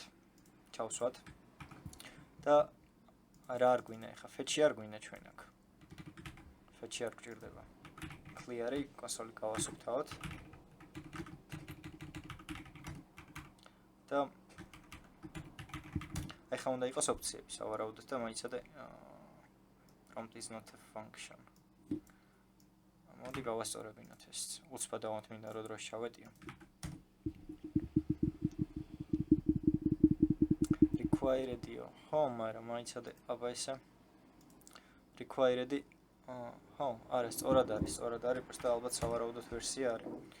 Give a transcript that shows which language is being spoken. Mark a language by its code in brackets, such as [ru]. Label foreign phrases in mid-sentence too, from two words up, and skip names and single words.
[ka] ჩავსვათ. და რა არ გვინდა ეხა, fetch-ი არ გვინდა ჩვენ აქ. ფეთში არ გჭირდება. Clear-ი კონსოლი გავასუფთავოთ. და ახლა უნდა იყოს ოფციები, სავარაუდოდ და მაიცადე [en] prompt is not a function. [ka] მოდი გავასწორებინოთ ეს. უცბად დავამთ მინდა რომ დროში ჩავეტიო. Required-io. ხო, მაგრამ მაიცადე აბა ესე. Required-ი ხო, არა, სწორად არის, просто ალბათ სავარაუდოდ ვერსია არის.